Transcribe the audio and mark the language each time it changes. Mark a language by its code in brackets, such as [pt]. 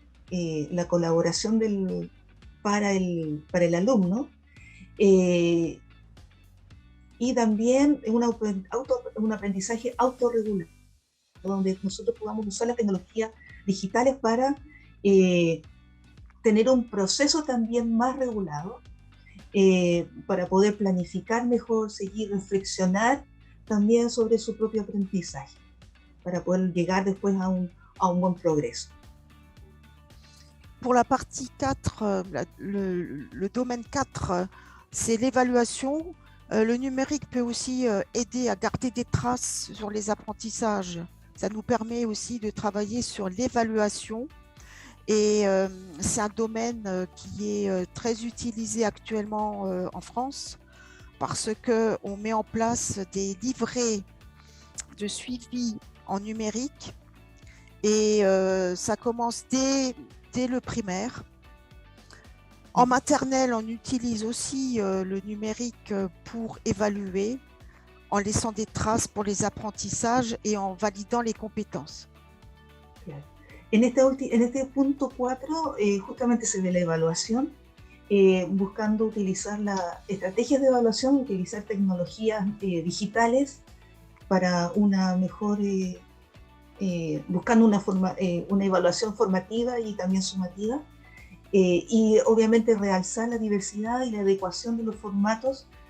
[es] la colaboración para el alumno y también un aprendizaje autorregulado, donde nosotros podamos usar las tecnologías digitales para tener un proceso también más regulado, para poder planificar mejor, seguir, reflexionar también sobre su propio aprendizaje, para poder llegar después a un buen progreso. [fr] Pour la partie 4, le domaine 4, c'est l'évaluation. Le numérique peut aussi aider à garder des traces sur les apprentissages. Ça nous permet aussi de travailler sur l'évaluation. Et c'est un domaine qui est très utilisé actuellement en France parce qu'on met en place des livrets de suivi en numérique et ça commence dès le primaire. En maternelle, on utilise aussi le numérique pour évaluer en laissant des traces pour les apprentissages et en validant les compétences. [es] Claro. En este punto 4 justamente se ve la evaluación, buscando utilizar las estrategias de evaluación, utilizar tecnologías digitales para una mejor, buscando una evaluación formativa y también sumativa, y obviamente realzar la diversidad y la adecuación de los formatos.